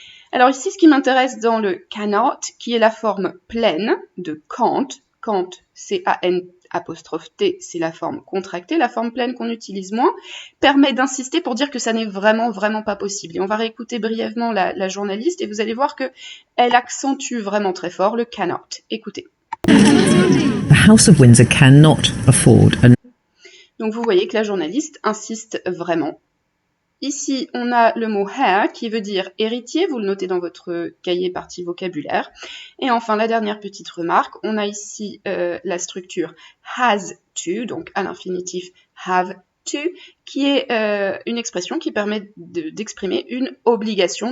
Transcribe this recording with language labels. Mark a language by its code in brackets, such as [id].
[fr] Alors ici, ce qui m'intéresse dans le cannot, qui est la forme pleine de can't, C-A-N'-T, c'est la forme contractée, la forme pleine qu'on utilise moins, permet d'insister pour dire que ça n'est vraiment pas possible. Et on va réécouter brièvement la journaliste et vous allez voir qu'elle accentue vraiment très fort le cannot. Écoutez. [en] The House of Windsor cannot afford [fr] Donc vous voyez que la journaliste insiste vraiment. Ici, on a le mot heir qui veut dire héritier, vous le notez dans votre cahier partie vocabulaire. Et enfin, la dernière petite remarque, on a ici la structure has to, donc à l'infinitif have to, qui est une expression qui permet d'exprimer une obligation.